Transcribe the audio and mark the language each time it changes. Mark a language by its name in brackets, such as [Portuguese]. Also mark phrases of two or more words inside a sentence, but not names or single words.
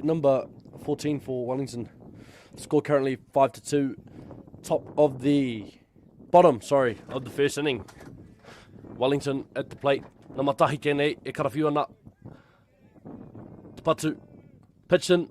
[English] Number 14 for Wellington. Score currently 5-2. Bottom, of the first inning. Wellington at the plate. [Māori] Na matahi kene, e karawhiu ana. Te patu. [English] Pitch in.